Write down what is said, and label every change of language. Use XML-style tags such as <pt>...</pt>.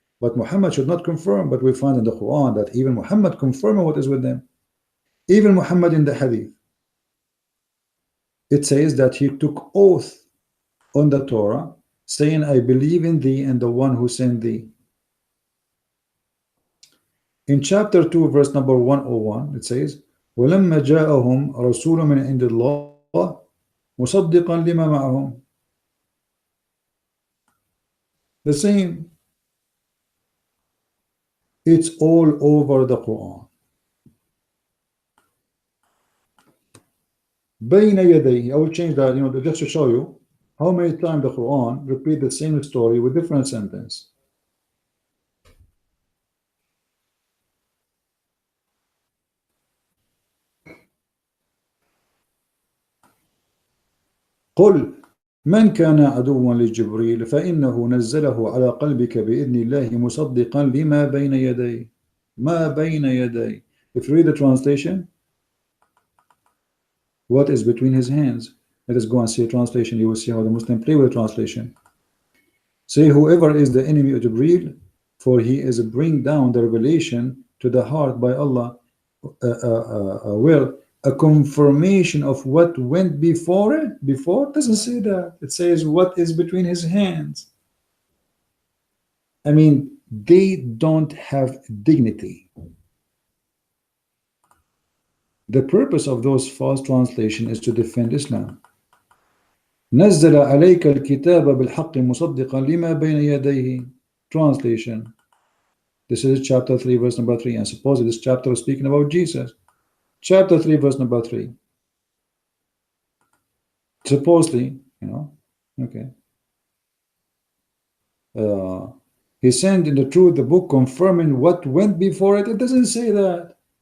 <en>But Muhammad should not confirm. But we find in the Quran that even Muhammad confirming what is with them. Even Muhammad in the Hadith, it says that he took oath on the Torah, saying, I believe in thee and the one who sent thee. In chapter 2, verse number 101, it says,</en> <ar>وَلَمَّا جَاءَهُمْ رَسُولٌ مِنْ عِنْدِ اللَّهِ مُصَدِّقًا لِمَا مَعَهُمْ.</ar> <en>The same. It's all over the Quran.</en> <ar>بَيْنَ يَدَيْهِ.</ar> <en>I will change that, just to show you how many times the Quran repeat the same story with different sentence.</en> <ar>قل من كان عدوا لجبريل فإنه نزله على قلبك بإذن الله مصدقا لما بين يديه. ما بين يديه.</ar> <en>If you read the translation, what is between his hands? Let us go and see a translation. You will see how the Muslim play with the translation. Say, whoever is the enemy of Jibreel, for he is bring down the revelation to the heart by Allah, well, a confirmation of what went before it. Before, it doesn't say that. It says what is between his hands. I mean, they don't have dignity. The purpose of those false translations is to defend Islam.</en> <ar>نزل عليك الكتاب بالحق مصدقا لما بين يديه.</ar> <en>Translation. This is chapter 3, verse number 3. And suppose this chapter is speaking about Jesus. Chapter 3, verse number 3. Supposedly, okay. He sent in the truth the book confirming what went before it. It doesn't say that.</en>